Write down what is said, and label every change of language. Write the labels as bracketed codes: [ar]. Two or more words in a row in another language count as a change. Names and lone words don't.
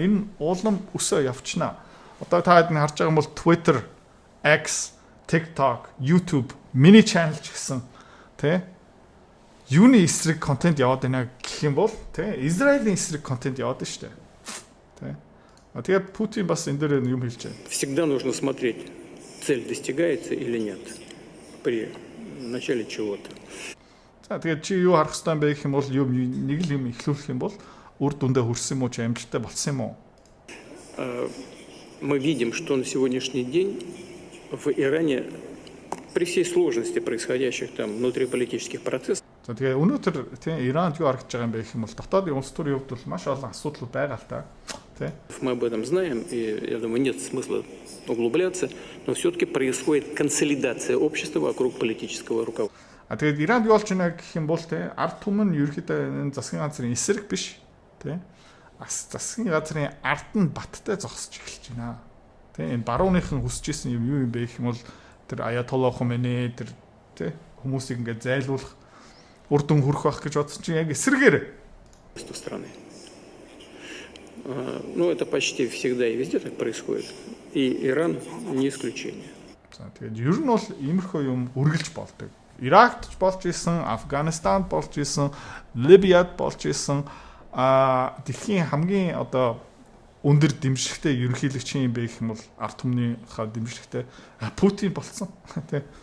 [mn] Энэ уулам өсөө явчихна. Одоо та хэд нь харж байгаа юм бол Twitter, X, TikTok, YouTube, [en] mini channel [mn] ч гэсэн тэ юуны эсрэг контент яваад байна гэх юм бол тэ Израилийн эсрэг контент яваад байна шүү дээ. Тэ. Тэгээ Путин бас энэ дээр юм хэлж байна. [ru] Всегда нужно смотреть, цель достигается или нет при начале чего-то. [mn] За тэгээд чи юу харах хэрэгтэй бэ гэх юм бол юм нэг л юм эхлүүлэх юм бол үр дүндээ хүрсэн юм уу чи амжилттай болсон юм уу? [ru] Мы видим, что на сегодняшний день в Иране при всей сложности происходящих там внутриполитических процессов. [mn] За тэгээ өнөөдөр тийм Иранд юу харагдж байгаа юм бэ гэх юм бол дотоодын улс төрийн хувьд бол маш олон асуудлууд байгаа л та. [ru] Мы об этом знаем, и я думаю, нет смысла углубляться, но все-таки происходит консолидация общества вокруг политического руководства. [mn] Тэгээд Иранд юу болж байна гэх юм бол те ард түмэн ерөөхдөө энэ засгийн газрын эсрэг биш те засгийн газрын ард нь баттай зогсож эхэлж байна. Тэ энэ барууныхан хүсэж исэн юм юу юм бэ гэх юм бол тэр Аятолла Хоменей тэр те хүмүүсийг ингээд зайлуулах үр дүн хүрэх байх гэж бодсон чинь яг эсрэгээр [ru] страны. Ну это почти всегда и везде так происходит. И Иран не исключение. [mn] За тэгээд ер нь бол иймэрхүү юм үргэлж болдог. Иракт болж исэн, Афганистанд болж исэн, Либияд болж исэн дэлхийн хамгийн одоо өндөр дэмжлэгтэй ерөнхийлөгч юм бэ гэх юм бол ард түмнийхээ дэмжлэгтэй Путин болсон тий.